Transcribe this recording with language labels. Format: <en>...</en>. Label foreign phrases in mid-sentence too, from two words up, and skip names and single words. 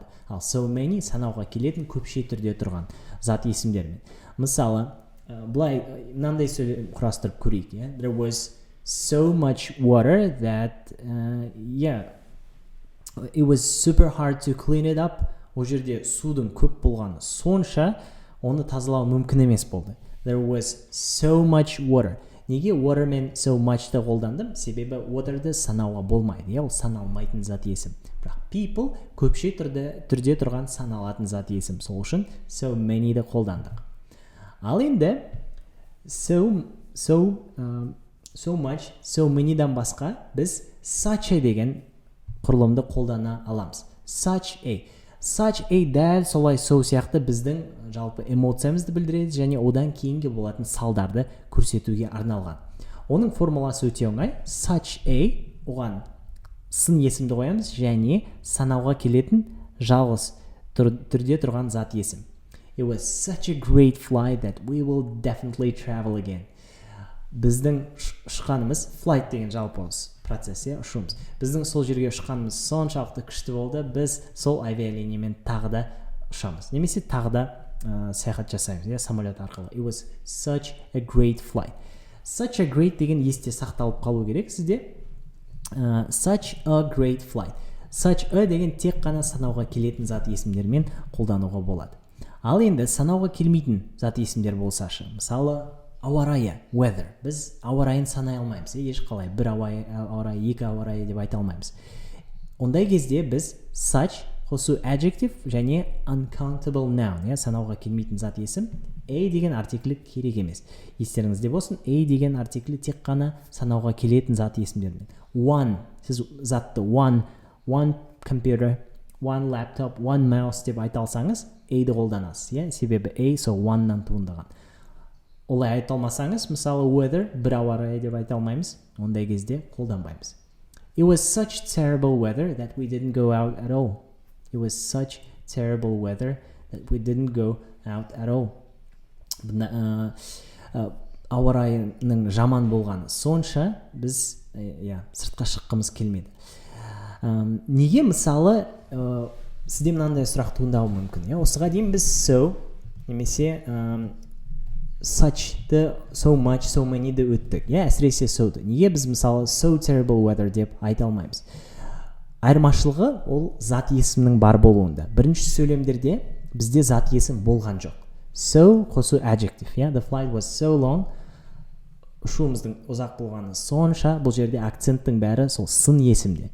<kk>Ал</kk> <en>so many</en> <kk>санауға келетін көпше түрде тұрған зат есімдермен. Мысалы, былай мынандай сөйлем құрастырып көрейік,</kk> <en>There was so much water that it was super hard to clean it up.</en> <kk>Ол жерде судың көп болғаны сонша, оны тазалау мүмкін емес болды.</kk> <en>There was so much water.</en> <kk>Неге water мен so much-ты қолдандым? Себебі water-ды санауға болмайды, ол саналмайтын зат есім. Бірақ people көпше түрде тұрған саналатын зат есім. Сол үшін</kk> <en>so many-ді</en> <kk>қолдандық. Ал енді</kk> <en>so much, so many-дан</en> <kk>басқа біз</kk> <en>such a</en> <kk>деген құрылымды қолдана аламыз.</kk> <en>Such a</en> <kk>дәл солай so сияқты біздің жалпы эмоциямызды білдіреді және одан кейінгі болатын салдарды көрсетуге арналған. Оның формуласы өте оңай.</kk> <en>Such a,</en> <kk>оған сын есімді қоямыз және санауға келетін жалғыз түрде тұрған зат есім.</kk> <en>It was such a great flight that we will definitely travel again.</en> <kk>Біздің ұшқанымыз, flight деген жалпы процесс, ұшуымыз. Біздің сол жерге ұшқанымыз соншалықты күшті болды, біз сол авиалиниямен тағы да ұшамыз. Немесе тағы да саяхат жасаймыз, самолет арқылы.</kk> <en>It was such a great flight. Such a great</en> <kk>деген есте сақталып қалу керек сізде.</kk> <en>Such a great flight. Such a</en> <kk>деген тек қана санауға келетін зат есімдермен қолдануға болады. Ал енді санауға келмейтін зат есімдер болсашы. Мысалы, ауа райы, weather. Біз ауа райын санай алмаймыз, ешқалай бір ауа райы, екі ауа райы деп айта алмаймыз. Ондай кезде біз such қосу adjective және</kk> <en>uncountable noun,</en> <kk>санауға келмейтін зат есім A деген артиклі керек емес. Естеріңізде болсын, A деген артиклі тек қана санауға келетін зат есімдермен. One, сіз затты</kk> <en>one computer, one laptop, one mouse</en> <kk>деп айта алсаңыз, A-ді қолданасыз, себебі A сол one-нан туындаған. Олай айта алмасаңыз, мысалы weather, бір ауа райы деп айта алмаймыз, ондай кезде қолданбаймыз.</kk> <en>It was such terrible weather that we didn't go out at all. It was such terrible weather that we didn't go out at all.</en> <kk>Ауа райының жаман болғаны сонша біз сыртқа шыққымыз келмеді. Неге мысалы сізде мынандай сұрақ туындауы мүмкін? Осыға дейін біз so немесе such-ды,</kk> <en>so much, so many-ді</en> <kk>өттік. Әсіресе so-ды. Неге біз мысалы</kk> <en>so terrible weather</en> <kk>деп айта алмаймыз? Айырмашылығы ол зат есімнің бар болуында. Бірінші сөйлемдерде бізде зат есім болған жоқ.</kk> <en>So қосу adjective. The flight was so long.</en> <kk>Ұшуымыздың ұзақ болғаны сонша, бұл жерде акценттің бәрі сол сын есімде.</kk>